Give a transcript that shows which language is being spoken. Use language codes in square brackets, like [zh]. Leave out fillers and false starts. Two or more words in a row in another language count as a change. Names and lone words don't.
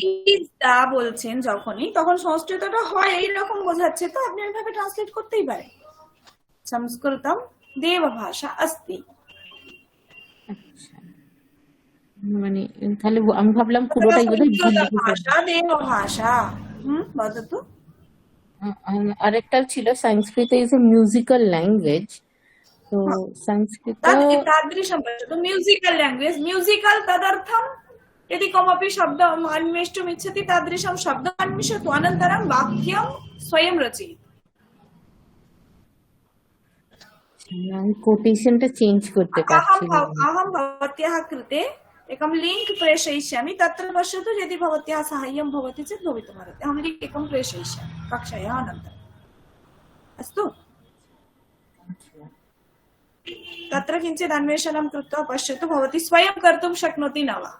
[bn] ইজ দা বলছেন যখনই, তখন সংস্কৃতটা হয় এইরকম বোঝাচ্ছে, তো আপনি ওইভাবে ট্রান্সলেট করতেই পারেন, [sa] সংস্কৃতম দেব ভাষা अस्ति। [bn] মানে তাহলে আমি ভাবলাম পুরোটাই বোধহয় ভুল সংস্কৃত লিখে ফেলবো। ভাষা দেব ভাষা। বলো তো। আরেকটা ছিল [en] Sanskrit is a musical language, [bn] তো সংস্কৃত [sa] तादृशं पश्यतु, [en] musical language, [sa] म्यूजिकल तदर्थं यदि कमपि शब्दम् अन्वेष्टुम् इच्छति तादृशं शब्दम् अन्विषतु, अनन्तरं वाक्यं स्वयं रचयतु। [bn] আমি কোটেশনটা চেঞ্জ করতে পারছি না। [sa] अहं भवत्याः कृते एकं लिंक प्रेषयिष्यामि, तत्र पश्यतु, यदि भवत्याः साहाय्यं भवति चेत् भवितुमर्हति। अहं लिंक एकं प्रेषयिष्यामि कक्षायाः अनन्तरम्। अस्तु, तत्र किञ्चित् अन्वेषणं कृत्वा पश्यतु, भवती स्वयं कर्तुं शक्नोति न वा।